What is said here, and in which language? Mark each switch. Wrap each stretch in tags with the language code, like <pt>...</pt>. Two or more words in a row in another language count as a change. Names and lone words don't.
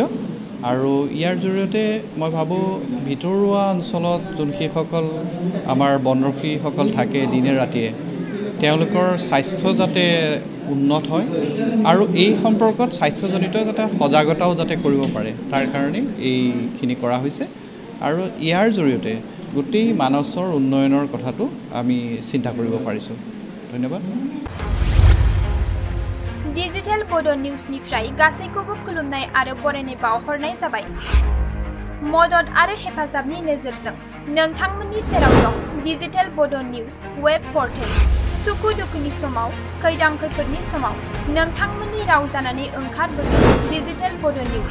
<as>আৰু ইয়াৰ জৰিয়তে মই ভাবোঁ ভিতৰুৱা অঞ্চলত সেইসকল আমাৰ বনৰক্ষীসকল থাকে দিনে ৰাতিয়ে, তেওঁলোকৰ স্বাস্থ্য যাতে উন্নত হয় আৰু এই সম্পৰ্কত স্বাস্থ্যজনিত যাতে সজাগতাও যাতে কৰিব পাৰে, তাৰ কাৰণে এইখিনি কৰা হৈছে। আৰু ইয়াৰ জৰিয়তে গোটেই মানসৰ উন্নয়নৰ কথাটো আমি চিন্তা কৰিব পাৰিছোঁ। ধন্যবাদ।</as> <brx>डिजिटेल बोडो निउजनिफ्राय गासैखौबो खुलुमनाय आरो बरायनाय बावहरनाय जाबाय। मदद आरो हेफाजाबनि नोजोरजों नोंथांमोननि सेराव दं डिजिटेल बोडो निउज वेब पर्टेल। सुखु दुखुनि समाव, खैदां खैफोदनि समाव नोंथांमोननि राव जानानै ओंखारबोगोन डिजिटेल बोडो निउज।</brx>